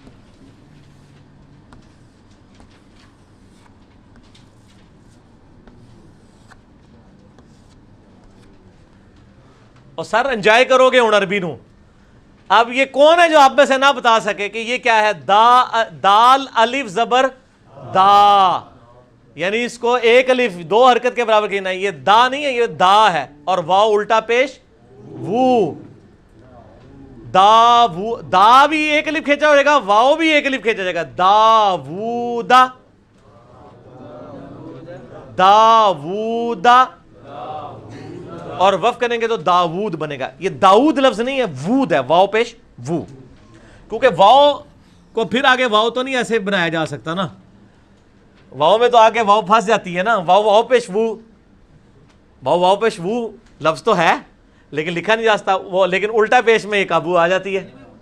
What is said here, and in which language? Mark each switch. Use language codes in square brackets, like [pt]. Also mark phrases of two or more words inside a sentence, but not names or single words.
[ur] اور سر انجوائے کرو گے ہوں عربی نو. اب یہ کون ہے جو آپ میں سے نہ بتا سکے کہ یہ کیا ہے؟ دال الف زبر دا، یعنی اس کو ایک الف دو حرکت کے برابر کہنا ہے. یہ دا نہیں ہے، یہ دا ہے، اور واو الٹا پیش وو. دا وو، دا بھی ایک الف کھینچا ہو جائے گا، واو بھی ایک الف کھینچا جائے گا. دا وو دا، دا وو دا، اور وف کریں گے تو داود بنے گا. یہ داؤد لفظ نہیں ہے، وود ہے، واو پیش وو. کیونکہ واو کو پھر آگے واو تو نہیں ایسے بنایا جا سکتا نا، واو میں تو آگے واو پھنس جاتی ہے نا. واو واو پیش وو، واو واو پیش وو لفظ تو ہے لیکن لکھا نہیں جا سکتا وہ، لیکن الٹا پیش میں ایک ابو آ جاتی ہے.